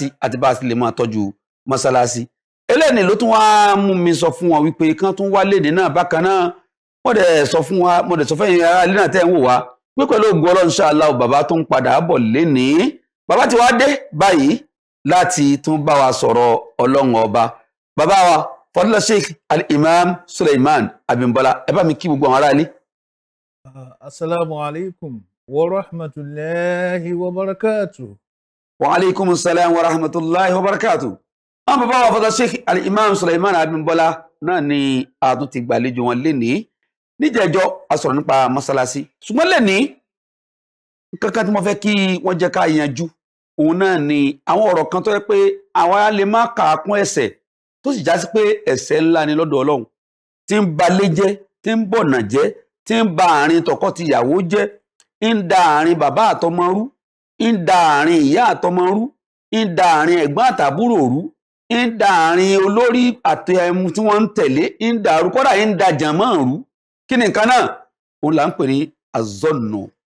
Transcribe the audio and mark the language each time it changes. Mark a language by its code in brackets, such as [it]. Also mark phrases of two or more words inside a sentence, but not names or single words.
[yo] àti bá a sì lè máa tọ́jú mọ́sálásí eléyìí ló tún wá mú mi sọ fún wọn wípé kán tún wá léde náà bákan náà mo dẹ̀ sọ fún ẹ̀yin ará ilé náà tẹ́ ń wò wá pé pẹ̀lú ògùn Ọlọ́run inshallah bàbá tó ń padà bọ̀ lénìí bàbá ti wá dé báyìí láti tún bá wa sọ̀rọ̀ Ọlọ́run ọba bàbá wa fọdúnlá Sheikh Al-Imam Suleiman Abimbola ẹ bá mi kí gbogbo àwọn ará ilé. [ar] السلام عليكم ورحمة الله وبركاته. وعليكم السلام ورحمة الله وبركاته. [yo] Àwọn bàbá wa fọdúnlá Sheikh Al-Imam Suleiman Abimbola náà ni a tún ti gbàlejò wọn lénìí níjẹ̀jọ́ a sọ̀rọ̀ nípa mọ́sálásí ṣùgbọ́n lénìí kankan tí mo fẹ́ kí wọ́n jẹ́ ká yanjú òun náà ni àwọn ọ̀rọ̀ kan tó yẹ pé àwa lè má kà á kún ẹ̀ṣẹ̀ tó sì já sí pé ẹ̀ṣẹ̀ ńlá ni lọ́dọ̀ Ọlọ́run tí ń ba ilé jẹ́ tí ń bọ̀nà jẹ́ tí ń ba àárín tọkọ-tìyàwó jẹ́ ń da àárín bàbá àtọmọ rú ń da àárín ìyá àtọmọ rú ń da àárín ẹ̀gbọ́n àtàbúrò rú ń da àárín olórí àti ẹmu tí wọ́n ń tẹ̀lé ń da àrú kọ́dà ń da jàmọ́ rú kí ni nǹkan náà òun là ń pè ní azọ́nù